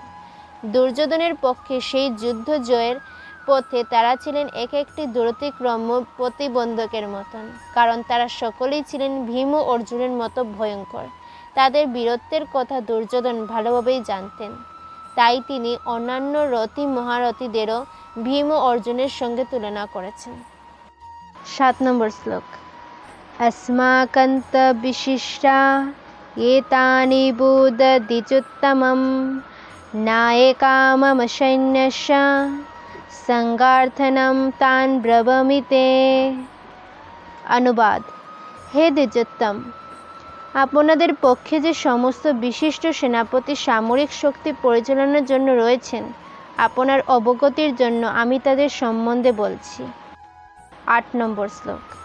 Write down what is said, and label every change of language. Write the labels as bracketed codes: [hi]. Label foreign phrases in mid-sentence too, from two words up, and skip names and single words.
[bn] দুর্যোধনের পক্ষে সেই যুদ্ধ জয়ের পথে তারা ছিলেন এক একটি দুরতিক্রম্য প্রতিবন্ধকের মতন, কারণ তারা সকলেই ছিলেন ভীম ও অর্জুনের মতো ভয়ঙ্কর। তাদের বীরত্বের কথা দুর্যোধন ভালোভাবেই জানতেন, তাই তিনি অন্যান্য রথী মহারথীদেরও ভীম ও অর্জুনের সঙ্গে তুলনা করেছেন। 7 নম্বর শ্লোক। [sa] अस्माकन्त विशिष्टा एतानि बुदधिजुत्तमं नायका मम सैन्यस्य संगार्थनं तान् ब्रवीमि ते। [bn] অনুবাদ। হে দ্বিজোত্তম, আপনাদের পক্ষে যে সমস্ত বিশিষ্ট সেনাপতি সামরিক শক্তি পরিচালনার জন্য রয়েছেন, আপনার অবগতির জন্য আমি তাদের সম্বন্ধে বলছি। 8 নম্বর শ্লোক।